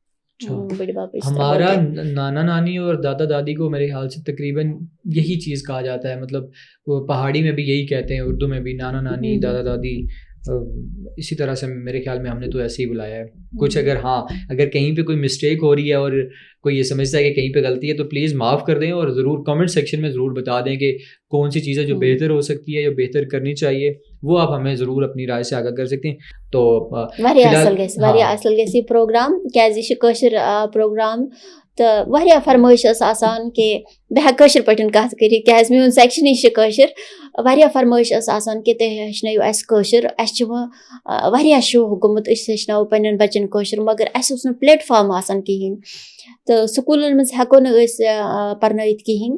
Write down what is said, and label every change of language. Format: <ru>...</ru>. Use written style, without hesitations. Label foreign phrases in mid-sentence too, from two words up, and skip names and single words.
<ur>ہمارا نانا نانی اور دادا دادی کو میرے خیال سے تقریباً یہی چیز کہا جاتا ہے, مطلب وہ پہاڑی میں بھی یہی کہتے ہیں, اردو میں بھی نانا نانی دادا دادی, اسی طرح سے میرے خیال میں ہم نے تو ایسے ہی بلایا ہے. کچھ اگر کہیں پہ کوئی مسٹیک ہو رہی ہے اور کوئی یہ سمجھتا ہے کہ کہیں پہ غلطی ہے تو پلیز معاف کر دیں, اور ضرور کمنٹ سیکشن میں ضرور بتا دیں کہ کون سی چیزیں جو بہتر ہو سکتی ہے, جو بہتر کرنی چاہیے, وہ آپ ہمیں ضرور اپنی رائے سے آگاہ کر سکتے ہیں. تو</ur> <ks>واریاہ اصل گژھِ یہِ پروگرام, کیازِ یہِ چھُ کٲشُر پروگرام تہٕ واریاہ فرمٲیش ٲس آسان کہ بہٕ ہٮ۪کہٕ کٲشِر پٲٹھۍ کَتھ کٔرِتھ, کیازِ میون سیکشنٕے چھُ کٲشُر. واریاہ فرمٲیش ٲس آسان کہ تُہۍ ہیٚچھنٲیِو اَسہِ کٲشُر. اَسہِ چھُ وۄنۍ واریاہ شوق گوٚمُت أسۍ ہیٚچھناوو پنٛنٮ۪ن بَچَن کٲشُر, مگر اَسہِ اوس نہٕ پلیٹ فارم آسان کِہیٖنۍ, تہٕ سکوٗلَن منٛز ہٮ۪کو نہٕ أسۍ پَرنٲیِتھ کِہیٖنۍ.</ks>